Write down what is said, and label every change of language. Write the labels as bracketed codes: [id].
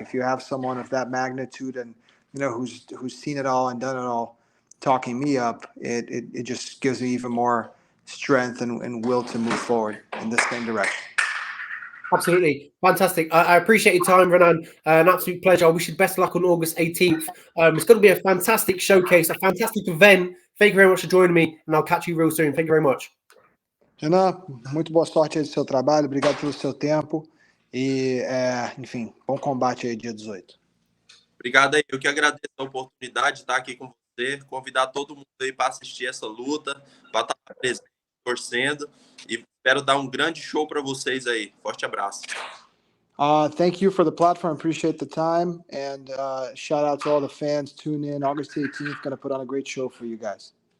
[en] If you have someone of that magnitude and who's seen it all and done it all, talking me up, it just gives me even more strength and will to move forward in the same direction. Absolutely. Fantastic. I appreciate your time, Renan. An absolute pleasure. I wish you the best of luck on August 18th. It's going to be a fantastic showcase, a fantastic event. Thank you very much for joining me, and I'll catch you real soon. Thank you very much. [pt] Renan, muito boa sorte aí do seu trabalho. Obrigado pelo seu tempo. E, enfim, bom combate aí dia 18. Obrigado aí. Eu que agradeço a oportunidade de estar aqui com você, convidar todo mundo aí para assistir essa luta, para estar presente, torcendo, e espero dar um grande show para vocês aí. Forte abraço. [en] Thank you for the platform. Appreciate the time, and shout out to all the fans. Tune in August 18th. Going to put on a great show for you guys.